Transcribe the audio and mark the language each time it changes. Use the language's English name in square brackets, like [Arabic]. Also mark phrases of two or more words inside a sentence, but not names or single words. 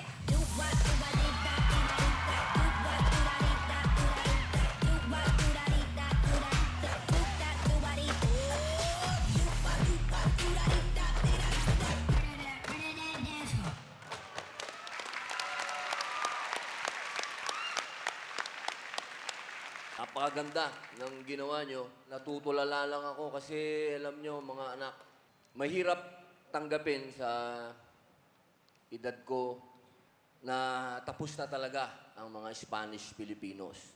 [English] Do what, do what, dee da, dee da, dee da. Do what, do da, dee da, dee da, dee da. Do what, do da, dee da, dee da, dee da. Do that, do what, dee da. Do what, do what, do da, dee da, dee da, dee da. Murder that dance. [Filipino] Napakaganda ng ginawa nyo. Natutulala lang ako kasi alam nyo mga anak, mahirap tanggapin sa edad ko na tapos na talaga ang mga Spanish-Filipinos.